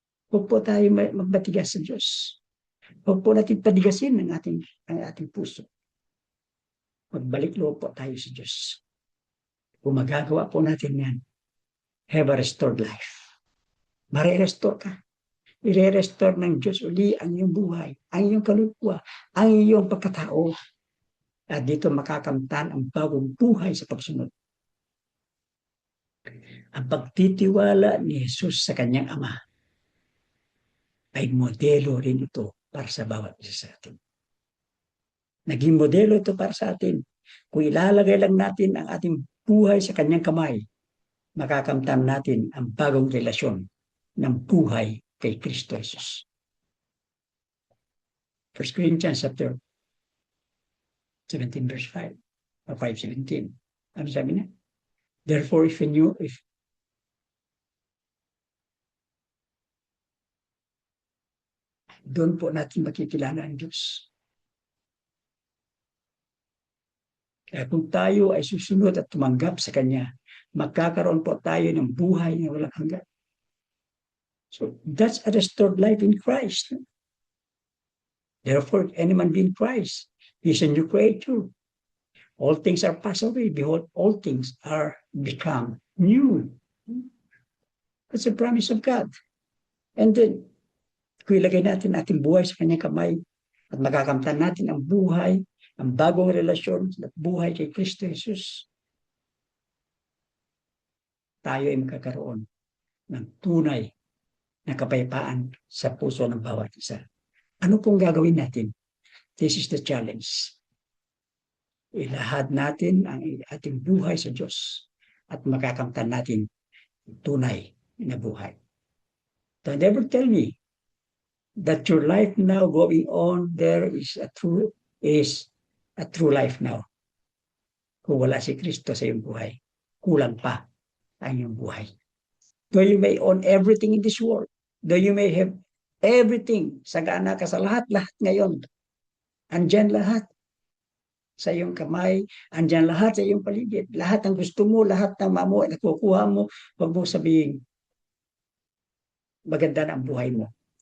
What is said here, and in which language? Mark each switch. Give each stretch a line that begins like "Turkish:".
Filipino: Huwag po tayo magbatigas sa Diyos. Huwag po natin padigasin ang ating puso. Magbalik loob po tayo sa Diyos. Kung magagawa po natin yan,
English: have a restored life.
Filipino: Mare-restore ka. I-restore ng Diyos uli ang iyong buhay, ang iyong kaluluwa, ang iyong pagkatao. At dito makakamtan ang bagong buhay sa pagsunod. Ang pagtitiwala ni Jesus sa kanyang Ama ay modelo rin ito para sa bawat isa sa atin. Naging modelo ito para sa atin Kung ilalagay lang natin ang ating buhay sa kanyang kamay, makakamtan natin ang bagong relasyon ng buhay kay Kristo Jesus.
English: 1 Corinthians chapter 17 verse 5 or 5:17.
Filipino: Ano sabi niya?
English: Therefore, if
Filipino: doon po natin makikilala ang Diyos. Kaya kung tayo ay susunod at tumanggap sa Kanya, magkakaroon po tayo ng buhay na walang hanggan.
English: So, that's a restored life in Christ. Therefore, any man be in Christ, he is a new creature. All things are passed away. Behold, all things are become new. That's a promise of God.
Filipino: And then, kung ilagay natin ating buhay sa Kanyang kamay at makakamtan natin ang buhay, ang bagong relasyon at buhay kay Kristo Jesus, tayo ay magkakaroon ng tunay na kapayapaan sa puso ng bawat isa. Ano pong gagawin natin?
English: This is the challenge.
Filipino: Ilahad natin ang ating buhay sa Diyos at makakamtan natin tunay na buhay.
English: Don't ever tell me that your life now going on there is a true life now.
Filipino: Kung wala si Kristo sa iyong buhay, kulang pa ang iyong buhay.
English: Though you may own everything in this world, though you may have everything,
Filipino: sagana ka sa lahat-lahat ngayon, andyan lahat sa iyong kamay, andyan lahat sa iyong paligid, lahat ang gusto mo, lahat ng mamo, nakukuha mo, huwag mo sabihin, maganda na ang buhay mo.